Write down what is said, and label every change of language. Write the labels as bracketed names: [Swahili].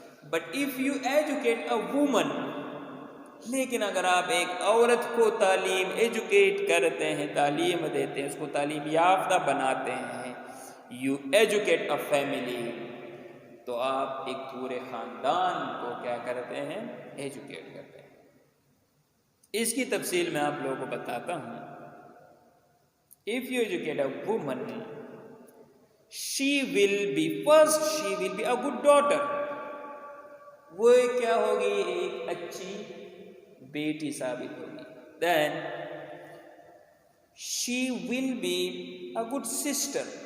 [English] but if you educate a woman, [Urdu] لیکن اگر آپ ایک عورت کو تعلیم ایجوکیٹ کرتے ہیں, تعلیم دیتے ہیں, اس کو تعلیم یافتہ بناتے ہیں, [English] you educate a family, [Urdu] تو آپ ایک پورے خاندان کو کیا کرتے ہیں, ایجوکیٹ کرتے ہیں. اس کی تفصیل میں آپ لوگوں کو بتاتا ہوں. [English] If you educate a woman, she will be a good daughter. [Urdu] وہ کیا ہوگی, ایک اچھی بیٹی ثابت ہوگی. [English] Then she will be a good sister.